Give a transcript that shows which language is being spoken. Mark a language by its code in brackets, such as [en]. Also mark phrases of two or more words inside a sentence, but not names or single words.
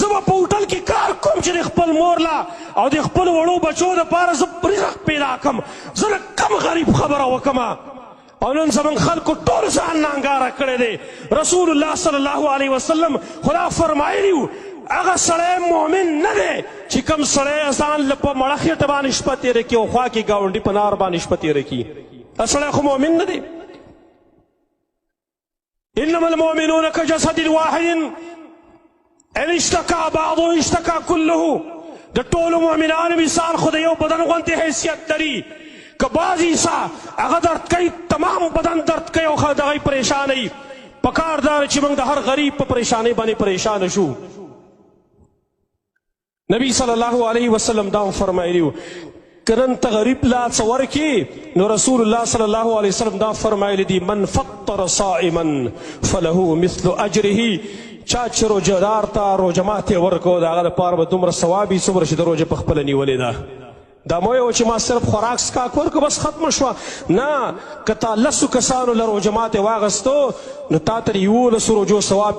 [ps] به په هوټل کې کار کوم چې د خپل مور له او د خپلو وړو بچو دپاره زه رزق پیدا کړم زه د کم غریب خبره وکمه او نن زموږ خلکو ټول ځان نه انګاره کړی دی رسول الله [ar] صلی الله علیه وسلم [ps] خدا فرمایلي وو هغه سړی مؤمن نه دی چې کوم سړی ځان له په مړه خېټه باندې شپه تېره کړي او خوا کې ګاونډي په نار باندې شپه تېره کړي دا سړی خو مؤمن نه دی [ar] انما المؤمنون كجسد واحد ان اشتكى بعضه اشتكى كله [ps] د ټولو مؤمنانو مثال خو د یو بدن غوندې حیثیت لري که بعض حصه هغه درد کوي تمام بدن درد کوي او د هغوی پریشانوي پکار دا چې موږ د هر غریب په پریشانۍ باندې پریشانه شو نبی [ar] صلی الله علیه وسلم [ps] دا هم فرمایلي وو که نن ته غریب لا څه ورکړي نو رسول الله [ar] صلی الله علیه وسلم [ps] دا فرمایلی دي [ar] من فطر صائما فله مثل اجره [ps] چا چې روژهدار ته روژه ماتې ورکړو د هغه دپاره به دومره ثواب وي څومره چې د روژې پخپله نیولې ده دا مو یو چې ما صرف خوراک سکاک ورکړو بس ختمه شوه نه که تا 10 کسانو له روژه ماتې واغستو نو تا ته د 11 روژو ثواب